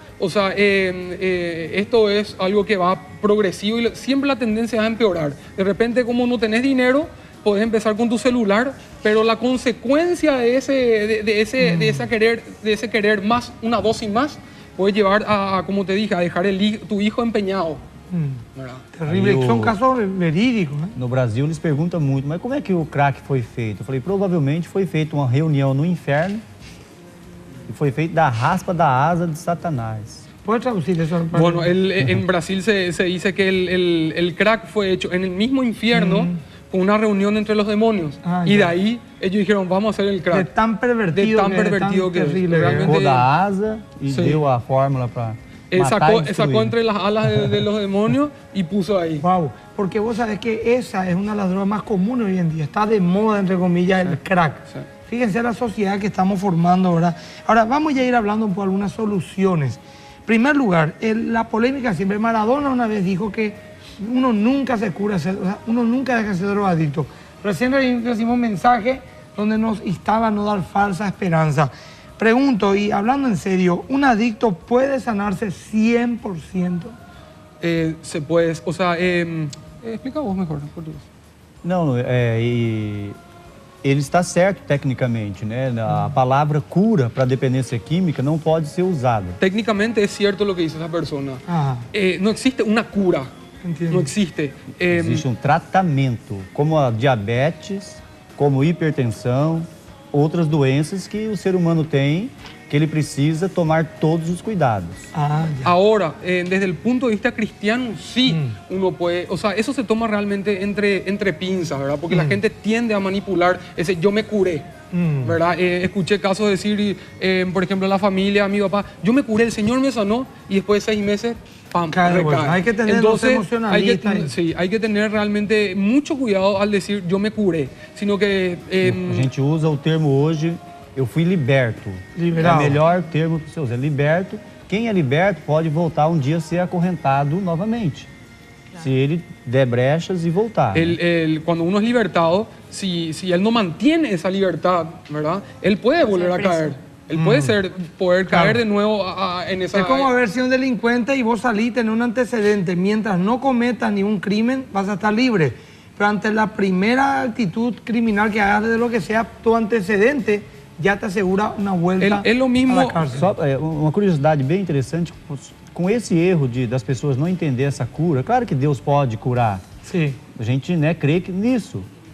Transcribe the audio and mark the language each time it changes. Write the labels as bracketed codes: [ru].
[es] O sea, esto es algo que va progresivo y siempre la tendencia es a empeorar. De repente, como no tenés dinero, podés empezar con tu celular, pero la consecuencia de ese querer más, una dosis más, puede llevar a, como te dije, a dejar tu hijo empeñado. [pt] Terrible, são casos verídicos, né? No Brasil eles perguntam muito, mas como é que o crack foi feito? Eu falei, provavelmente foi feita uma reunião no inferno e foi feito da raspa da asa de Satanás. [es] ¿Puedes traducir eso? Bueno, en Brasil se dice que el crack fue hecho en el mismo infierno con una reunión entre los demonios. Y de ahí ellos dijeron, vamos a hacer el crack. De tan pervertido que terrible. realmente Sacó da asa y dio a fórmula para sacó entre las alas de los demonios y puso ahí. Wow, porque vos sabés que esa es una de las drogas más comunes hoy en día. Está de moda, entre comillas, el crack. Sí. Fíjense la sociedad que estamos formando, ¿verdad? Ahora, vamos ya a ir hablando por algunas soluciones. En primer lugar, la polémica siempre. Maradona una vez dijo que uno nunca se cura, uno nunca deja de ser drogadicto. Recién recibimos un mensaje donde nos instaba a no dar falsa esperanza. Pregunto, y hablando en serio, ¿un adicto puede sanarse 100%? Se puede, o sea, explica vos mejor, [pt] por Deus. Não, ele está certo tecnicamente, né? A palavra cura para dependência química não pode ser usada. [es] Técnicamente es cierto lo que dice esa persona. No existe una cura. Entiendo. No existe. [pt] Existe um tratamento, como a diabetes, como hipertensão, outras doenças que o ser humano tem, que ele precisa tomar todos os cuidados. [es] Ahora, desde el punto de vista cristiano, sí, uno puede, o sea, eso se toma realmente entre pinzas, ¿verdad? Porque la gente tiende a manipular ese yo me curé, ¿verdad? Escuché casos de decir, por ejemplo, la familia, mi papá, yo me curé, el Señor me sanó y después de 6 meses, ¡pam!, recae. Bueno, hay que tener emocionalistas. Hay que tener realmente mucho cuidado al decir yo me curé, sino que... [pt] A gente usa o termo hoje, eu fui liberto. [es] Liberal. [pt] É o melhor termo que você usa, liberto. Quem é liberto pode voltar um dia a ser acorrentado novamente. Claro. Se ele der brechas e voltar. [es] Cuando uno es libertado, si él no mantiene esa libertad, ¿verdad? Él puede volver a caer. Él puede poder caer de nuevo en esa... Es como haber sido un delincuente y vos salís, tenés un antecedente. Mientras no cometas ningún crimen, vas a estar libre. Pero ante la primera actitud criminal que hagas de lo que sea, tu antecedente [pt] já te assegura uma volta [es] é lo mismo. [pt] à cárcel. Só uma curiosidade bem interessante, com esse erro das pessoas não entender essa cura, claro que Deus pode curar. Sim. A gente crê nisso.